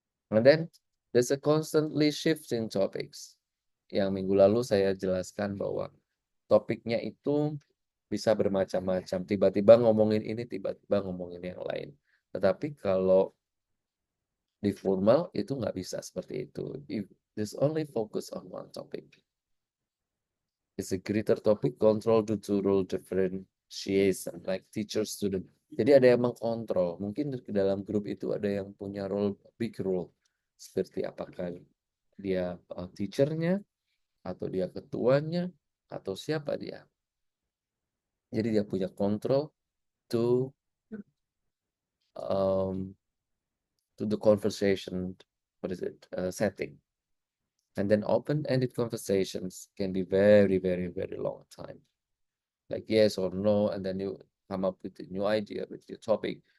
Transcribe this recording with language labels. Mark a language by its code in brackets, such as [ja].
[en] And then there's a constantly shifting topics. [id] Yang minggu lalu saya jelaskan bahwa topiknya itu bisa bermacam-macam. Tiba-tiba ngomongin ini, tiba-tiba ngomongin yang lain. Tetapi kalau di formal itu nggak bisa seperti itu. [en] If there's only focus on one topic. It's a greater topic control due to role differentiation, like teacher student. [id] Jadi ada yang mengkontrol. Mungkin di dalam grup itu ada yang punya big role. Seperti apakah dia teachernya, atau dia ketuanya, atau siapa dia. [en] Jadi dia punya control to the conversation, what is it, setting. And then open-ended conversations can be very, very, very long time. Like yes or no, and then you come up with a new idea with your topic.